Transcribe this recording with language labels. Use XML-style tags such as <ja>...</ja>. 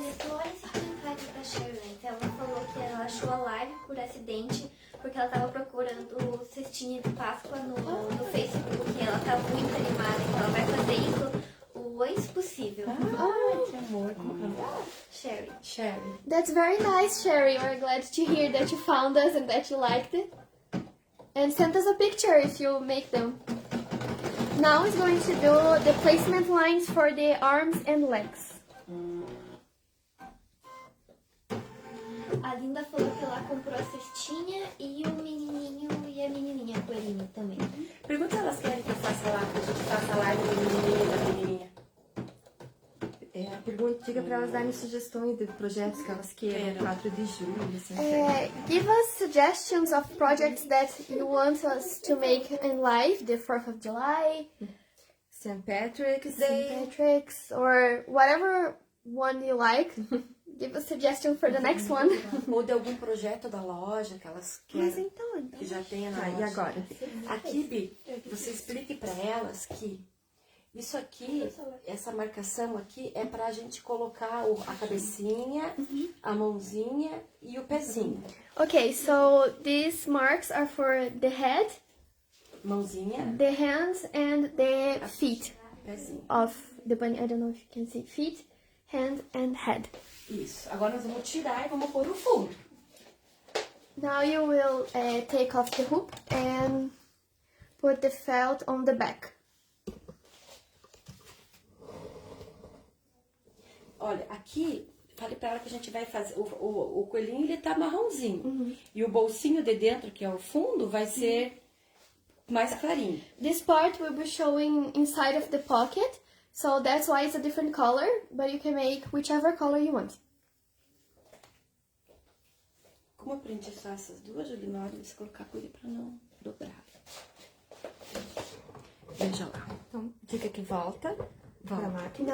<pt>Olha, tu olha esse comentário da Sharon. Ela falou que ela achou a live por acidente, porque ela tava procurando cestinha de Páscoa no Facebook. E ela tá muito animada, então ela vai fazer isso o antes possível. Ai, que amor.</pt> <en>Sherry. Sherry. That's very nice, Sherry. We're glad to hear that you found us and that you liked it. And send us a picture if you make them. Now is going to do the placement lines for the arms and legs.</en> <pt>A Linda falou que ela comprou a cestinha e o menininho e a menininha, a coelhinha também. Pergunta se elas querem que eu faça lá, que a gente faça a live do menininho e da menininha. Diga pra elas darem sugestões de projetos que elas queiram, 4 de julho, assim.</pt> <en>Give us suggestions of projects that you want us to make in live, the 4th of July, St. Patrick's St. Day. Patrick's, or whatever one you like. Give a suggestion for the next one.</en> <pt>Ou de algum projeto da loja que elas Mas querem, então, que já tenha na Tá, loja. e agora? Aqui, Bi, você explique pra elas que isso aqui, essa marcação aqui, é pra gente colocar a cabecinha, a mãozinha e o pezinho.</pt> <en>Okay, so these marks are for the head,</en> <pt>Mãozinha,</pt> <en>the hands, and the feet</en> <pt>pezinho.</pt> <en>of the bunny. I don't know if you can see. Feet, hand, and head.</en> <pt>Isso. Agora nós vamos tirar e vamos pôr o fundo.</pt> <en>Now you will take off the hoop and put the felt on the back.</en> <pt>Olha, aqui, falei pra ela que a gente vai fazer, o coelhinho ele tá marronzinho. E o bolsinho de dentro, que é o fundo, vai ser mais clarinho.</pt> <en>This part will be showing inside of the pocket, so that's why it's a different color, but you can make whichever color you want.</en> <pt>Como eu aprendi só essas duas, Julie, na hora de você colocar coelho pra não dobrar. Veja lá. Então, diga que volta pra máquina.</pt>